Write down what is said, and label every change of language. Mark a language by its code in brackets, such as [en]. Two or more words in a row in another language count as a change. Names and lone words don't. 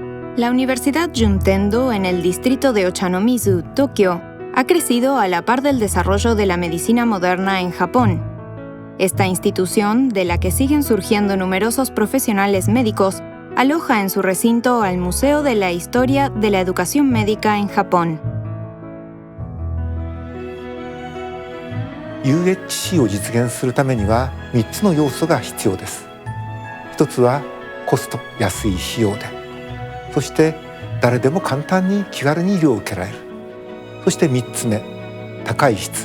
[es] La Universidad Juntendo en el distrito de Ochanomizu, Tokio, ha crecido a la par del desarrollo de la medicina moderna en Japón. Esta institución, de la que siguen surgiendo numerosos profesionales médicos, aloja en su recinto al Museo de la Historia de la Educación Médica en Japón. [ja] 優越地位を実現するためには3つの要素が必要です。一つはコスト、安い費用で、そして誰でも簡単に気軽に医療を受けられる、そして3つ目、高い質。